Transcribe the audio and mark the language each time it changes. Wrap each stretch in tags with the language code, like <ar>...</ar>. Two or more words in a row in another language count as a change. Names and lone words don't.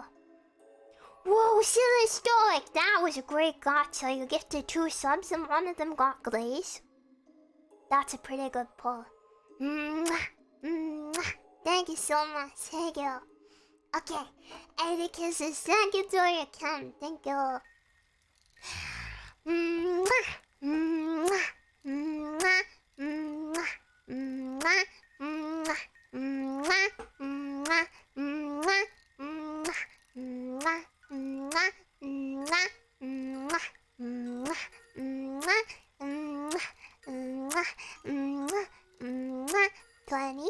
<en>Whoa, Silly Stoic! That was a great gacha. You gifted 2 subs and one of them got glaze. That's a pretty good pull. Mwah, mwah. Thank you so much. Thank you. Okay, 80 kisses. Thank you, Joryuken. Thank you. Mwah, mwah, mwah, mwah, mwah, mwah, mwah, mwah, mwah, mwah, mwah. Mwah, mwah, mwah, mwah, mwah, mwah, mwah, mwah, mwah, 20.</en>